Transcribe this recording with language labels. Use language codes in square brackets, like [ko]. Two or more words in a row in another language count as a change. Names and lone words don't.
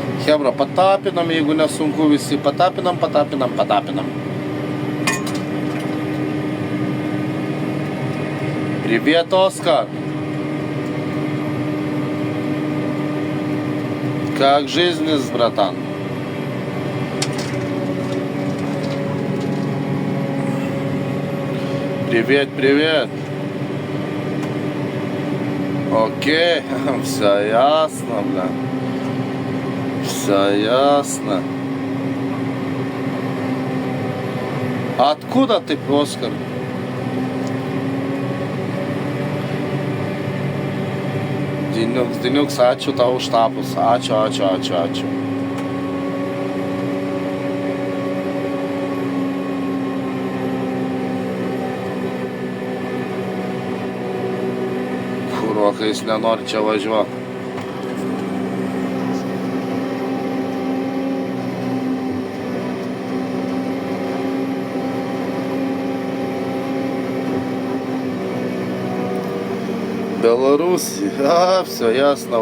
[lt] Chebra, patapinam, jeigu nesunku visi, patapinam. [ru] Привет, Оскар. Как жизнь, братан? Привет. Окей, все ясно, бля. Все ясно. Откуда ты, Оскар? [lt] Diniuks, ačiū tau už tapus. Ačiū. Kurva, kai jis nenori čia važiuoti. [ru] Беларусь, все ясно.